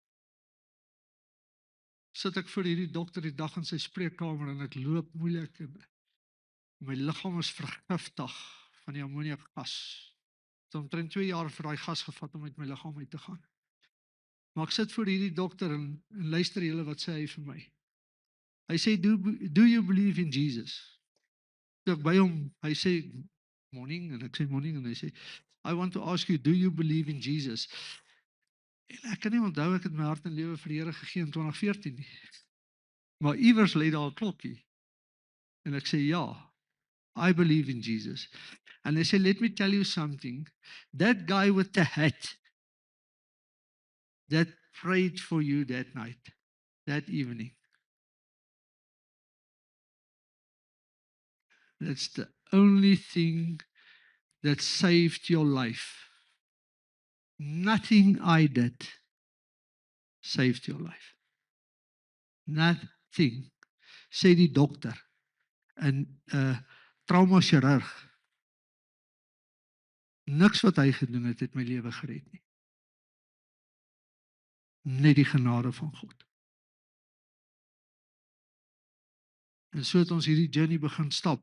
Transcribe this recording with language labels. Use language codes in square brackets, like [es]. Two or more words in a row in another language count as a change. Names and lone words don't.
[af] Sit ek voor hierdie dokter die dag in sy spreekkamer en ek loop moeilik en my liggaam is vergiftig van die ammoniakgas. Het omtrent 2 jaar vir daai gas gevat om uit my liggaam uit te gaan. Maar ek sit voor hierdie dokter en luister julle wat sê hy vir my. Hy sê, [en] do you believe in Jesus? [af] Toe ek by hom, hy sê, morning, en ek sê morning, en hy sê, [en] I want to ask you, do you believe in Jesus? [af] En ek kan nie onthou, ek het my hart en lewe vir die Here gegee in 2014 nie. Maar iewers lê daar 'n klokkie. En ek sê, ja, [en] I believe in Jesus. And [af] hy sê, [en] let me tell you something. That guy with the hat that prayed for you that night, that evening, that's the only thing that saved your life. Nothing I did saved your life. Nothing. [af] Sê die dokter, 'n traumachirurg. Niks wat hy gedoen het my lewe gered nie. Net die genade van God. En so het ons hierdie journey begin stap.